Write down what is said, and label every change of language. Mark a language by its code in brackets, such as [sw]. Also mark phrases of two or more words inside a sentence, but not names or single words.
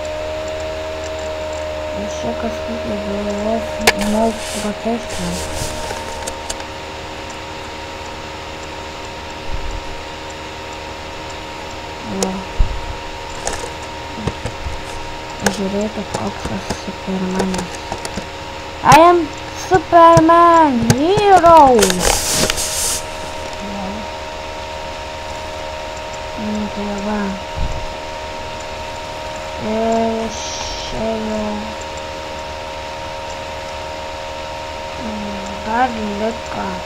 [lt] Ir šia kažkaip galvos daug protestų. Žiūrėkit, koks aš Supermanas. [en] I am Superman hero! [lt] Tai va. Ir čia jau dar liko.